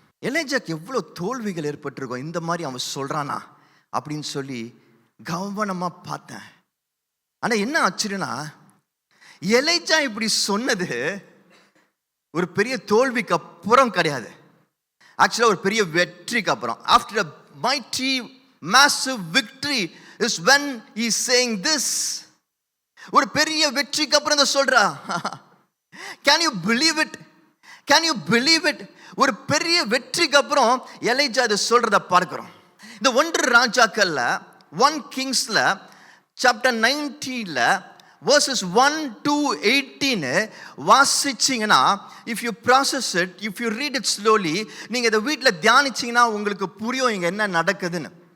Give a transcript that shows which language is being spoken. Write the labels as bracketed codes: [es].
[ta] எலிஜாக்கு எவ்வளோ தோல்விகள் ஏற்பட்டிருக்கும், இந்த மாதிரி அவன் சொல்றானா அப்படின்னு சொல்லி கவனமா பார்த்தேன். ஆனா என்ன ஆச்சரியம்னா, எலிஜா இப்படி சொன்னது ஒரு பெரிய தோல்விக்கு அப்புறம் கிடையாது, ஆக்சுவலா ஒரு பெரிய வெற்றிக்கு அப்புறம். [en] After a mighty massive victory is when he is saying this. [ta] ஒரு பெரிய வெற்றிக்கு அப்புறம் தான் சொல்றா. [en] Can you believe it? [ta] Can you believe it? ஒரு பெரிய வெற்றிக்கு அப்புறம் எலிஜா இதை சொல்றத பார்க்கிறோம். இந்த 1 ராஜாக்கள்ல 1 கிங்ஸ்ல chapter 90ல verses 1 to 18 வாசிச்சீங்கன்னா, [en] if you process it, if you read it slowly, [ta] நீங்க இதை வீட்டில் தியானிச்சீங்கன்னா உங்களுக்கு புரியும் இங்க என்ன நடக்குதுன்னு.